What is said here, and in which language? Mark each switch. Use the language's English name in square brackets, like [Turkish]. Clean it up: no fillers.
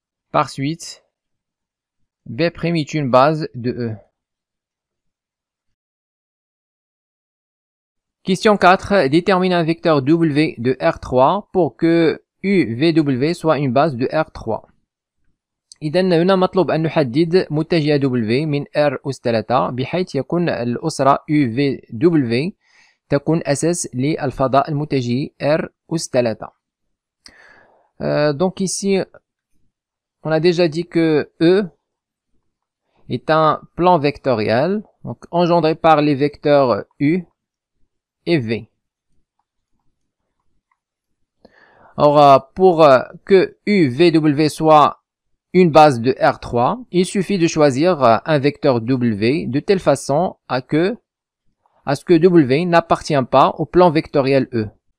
[French] Par suite, B' est une base de E. Question 4. Détermine un vecteur W de R3 pour que UVW soit une base de R3. [Arabic] إذا هنا مطلوب أن نحدد متجه W من R أس 3 بحيث يكون الأسرة UVW تكون أساس للفضاء المتجه R أس 3. [French] Donc ici, on a déjà dit que E est un plan vectoriel donc engendré par les vecteurs U et V. Alors, pour que UVW soit une base de R3, il suffit de choisir un vecteur W de telle façon à ce que W n'appartient pas au plan vectoriel E.